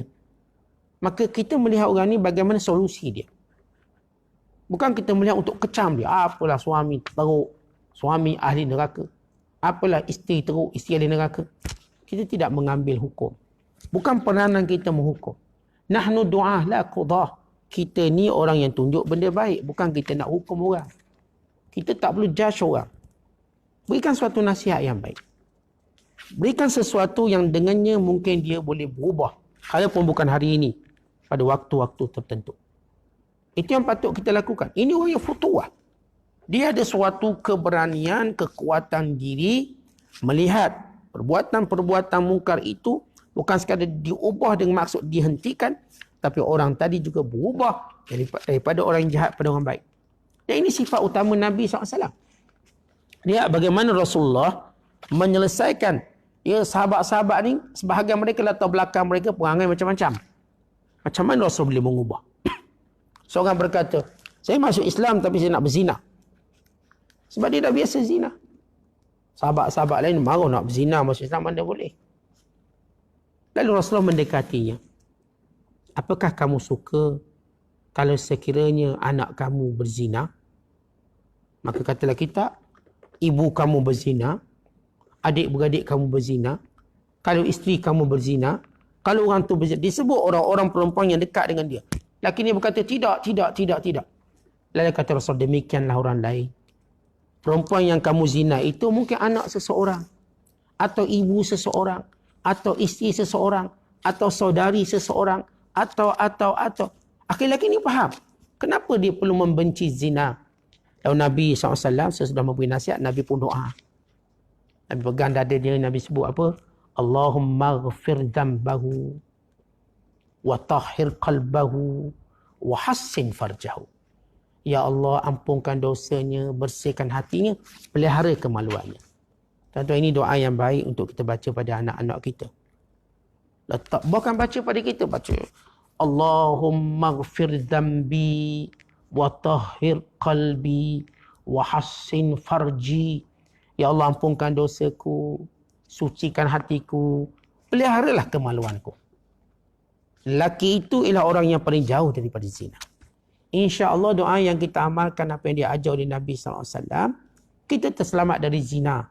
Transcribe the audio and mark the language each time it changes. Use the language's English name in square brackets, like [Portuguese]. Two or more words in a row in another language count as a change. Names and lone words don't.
[Malay] Maka kita melihat orang ni bagaimana solusi dia. Bukan kita melihat untuk kecam dia. Apalah suami teruk. Suami ahli neraka. Apalah isteri teruk. Isteri ahli neraka. Kita tidak mengambil hukum. Bukan peranan kita menghukum. [Arabic] نحن دعاة لا قضاة. [Malay] Kita ni orang yang tunjuk benda baik. Bukan kita nak hukum orang. Kita tak perlu judge orang. Berikan suatu nasihat yang baik. Berikan sesuatu yang dengannya mungkin dia boleh berubah. Kalaupun bukan hari ini. Pada waktu-waktu tertentu. Itu yang patut kita lakukan. Ini orang yang futuwah. Dia ada suatu keberanian, kekuatan diri. Melihat perbuatan-perbuatan mungkar itu bukan sekadar diubah dengan maksud dihentikan, tapi orang tadi juga berubah daripada orang jahat pada orang baik. Dan ini sifat utama Nabi SAW. Lihat bagaimana Rasulullah menyelesaikan sahabat-sahabat ni, sebahagian mereka latar belakang mereka perangai macam-macam. Macam mana Rasul boleh mengubah? Seorang berkata, saya masuk Islam tapi saya nak berzina. Sebab dia dah biasa zina. Sahabat-sahabat lain marah nak berzina masuk Islam, mana boleh. Lalu Rasulullah mendekatinya. Apakah kamu suka kalau sekiranya anak kamu berzina? Maka katalah kita, ibu kamu berzina, adik-beradik kamu berzina, kalau isteri kamu berzina, kalau orang tu berzina, disebut orang-orang perempuan yang dekat dengan dia. Laki ni berkata, tidak. Lalu kata Rasul, demikianlah orang lain. Perempuan yang kamu zina itu mungkin anak seseorang, atau ibu seseorang, atau isteri seseorang, atau saudari seseorang, atau. Laki-laki ni faham. Kenapa dia perlu membenci zina? Lalu Nabi SAW sesudah memberi nasihat, Nabi pun doa. Nabi pegang dada dia, Nabi sebut apa? [Arabic] اللهم اغفر ذنبه وطهر قلبه وحصن فرجه. [Malay] Ya Allah, ampunkan dosanya, bersihkan hatinya, pelihara kemaluannya. Tentu ini doa yang baik untuk kita baca pada anak-anak kita. Letak, bukan baca pada kita, baca [Arabic] اللهم اغفر ذنبي وطهر قلبي وحصن فرجي. [Malay] Ya Allah, ampunkan dosaku, sucikan hatiku, peliharalah kemaluanku. Lelaki itu ialah orang yang paling jauh daripada zina. InsyaAllah doa yang kita amalkan apa yang dia ajar oleh Nabi SAW, kita terselamat dari zina.